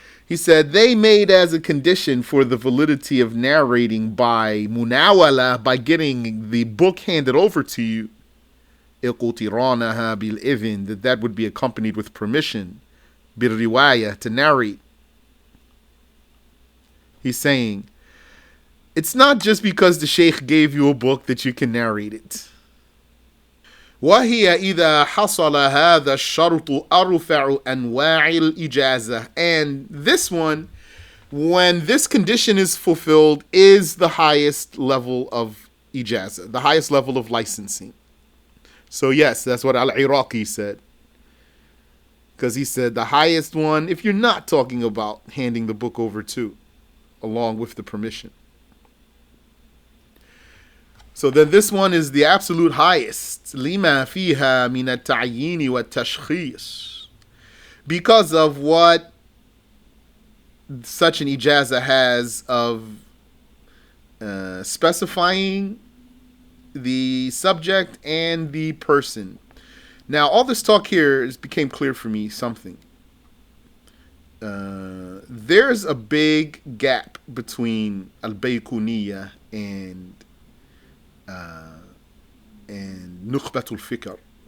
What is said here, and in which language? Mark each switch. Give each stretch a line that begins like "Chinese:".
English: He said they made as a condition for the validity of narrating by munawala, by getting the book handed over to you, iqtiranaha bil idhn, that would be accompanied with permission, bil riwayah, to narrate. He's saying it's not just because the sheikh gave you a book that you can narrate it.
Arabic: وهي إذا حصل هذا الشرط أرفع أنواع الإجازة.
English: And this one, when this condition is fulfilled, is the highest level of ijazah, the highest level of licensing. So yes, that's what Al-Iraqi said. Because he said the highest one, if you're not talking about handing the book over to, along with the permission. So then this one is the absolute highest.
Arabic: لما فيها من التعيين والتشخيص.
English: Because of what such an ijazah has of specifying the subject and the person. Now, all this talk here became clear for me something. There's a big gap between al-Bayquniya and Nukhbatul Fikr.